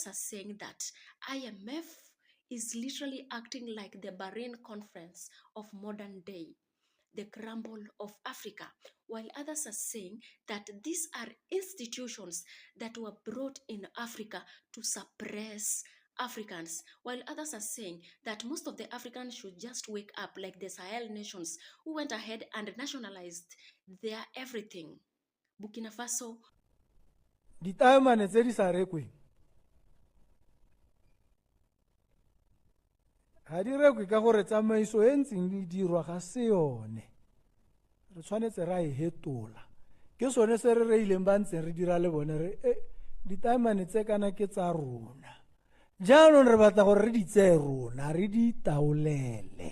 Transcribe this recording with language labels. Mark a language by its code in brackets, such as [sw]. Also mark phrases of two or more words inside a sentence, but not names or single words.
[en] are saying that IMF is literally acting like the Bahrain conference of modern day, the crumble of Africa, while others are saying that these are institutions that were brought in Africa to suppress Africans, while others are saying that most of the Africans should just wake up like the Sahel nations who went ahead and nationalized their everything. Burkina Faso. [tn] Ditaemane tse di sa rekweng ga di rekwe ka gore tsamaiso e ntseng di dirwa ga se yone, re tshwanetse ra e hetola. Ke sone se re reileng ba ntseng re dira le bone re ditaemane tse kana ke tsa rona, jaanong re batla gore re di tseye rona, re di taolele.